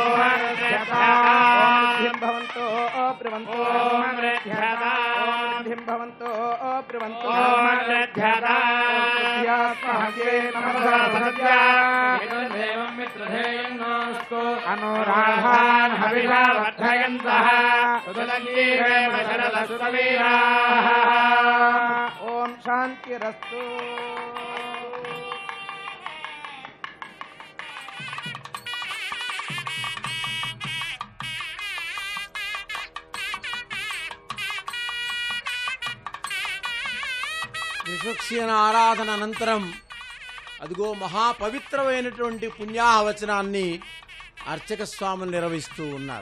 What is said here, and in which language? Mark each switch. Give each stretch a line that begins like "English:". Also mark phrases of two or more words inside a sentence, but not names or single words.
Sanskrit: वृद्धिं भवन्तो ब्रुवन्तो वृद्धिं भवन्तो ब्रुवन्तो देवं मित्रधेयं नोऽस्तु अनुराधान् हविषा वर्धयन्तः सुतलङ्गीरेण शरदसुतवीराः ॐ शान्तिरस्तु
Telugu: విశ్వక్సేన ఆరాధన అనంతరం అదిగో మహాపవిత్రమైనటువంటి పుణ్యాహవచనాన్ని అర్చక స్వాములు నిర్వహిస్తూ ఉన్నారు.